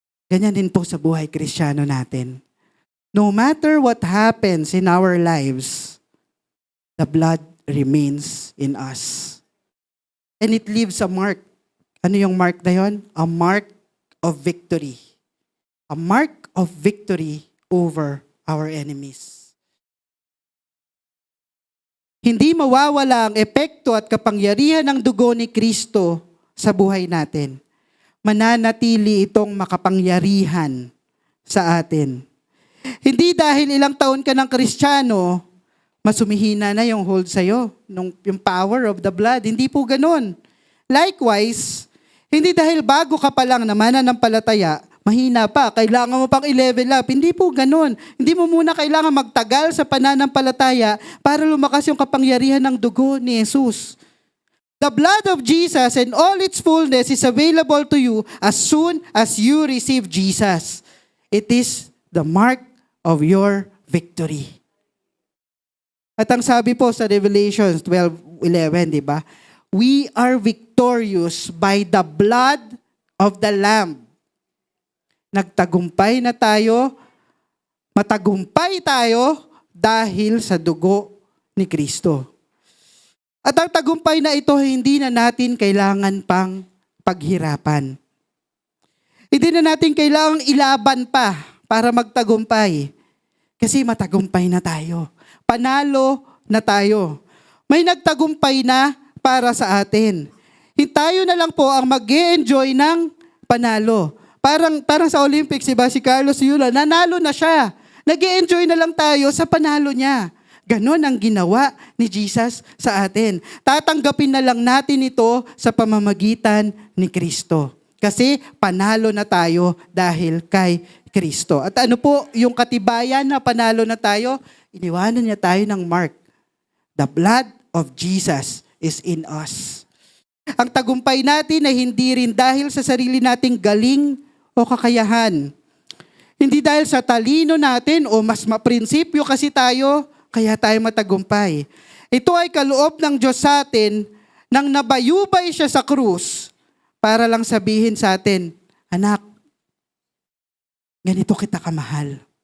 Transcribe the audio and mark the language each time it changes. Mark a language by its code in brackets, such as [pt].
[tl] Ganyan din po sa buhay Kristiyano natin. [en] No matter what happens in our lives, the blood remains in us. And it leaves a mark. [tl] Ano yung mark na yun? [en] A mark of victory. a mark of victory over our enemies. [tl] Hindi mawawala ang epekto at kapangyarihan ng dugo ni Kristo sa buhay natin. Mananatili itong makapangyarihan sa atin. Hindi dahil ilang taon ka ng Kristiyano, masumihina na yung hold sa'yo, yung [en] power of the blood. [tl] Hindi po ganun. Likewise, hindi dahil bago ka pa lang na mananampalataya, mahina pa, kailangan mo pang i-level up. Hindi po ganun. Hindi mo muna kailangan magtagal sa pananampalataya para lumakas yung kapangyarihan ng dugo ni Jesus. [en] The blood of Jesus and all its fullness is available to you as soon as you receive Jesus. It is the mark of your victory. [tl] At ang sabi po sa Revelation 12:11, di ba? [en] We are victorious by the blood of the Lamb. [tl] Nagtagumpay na tayo, matagumpay tayo dahil sa dugo ni Kristo. At ang tagumpay na ito, hindi na natin kailangan pang paghirapan. Hindi na natin kailangang ilaban pa para magtagumpay. Kasi matagumpay na tayo. Panalo na tayo. May nagtagumpay na para sa atin. Tayo na lang po ang mag-e-enjoy ng panalo. Parang sa Olympics, diba, si Carlos Yula, nanalo na siya. Nag-e-enjoy na lang tayo sa panalo niya. Ganon ang ginawa ni Jesus sa atin. Tatanggapin na lang natin ito sa pamamagitan ni Kristo. Kasi panalo na tayo dahil kay Kristo. At ano po yung katibayan na panalo na tayo? Iniwanan niya tayo ng mark. [en] The blood of Jesus is in us. [tl] Ang tagumpay natin ay hindi rin dahil sa sarili nating galing o kakayahan. Hindi dahil sa talino natin o mas maprinsipyo kasi tayo, kaya tayo matagumpay. Ito ay kaloob ng Diyos sa atin nang nabayubay siya sa krus para lang sabihin sa atin, anak, ganito kita kamahal.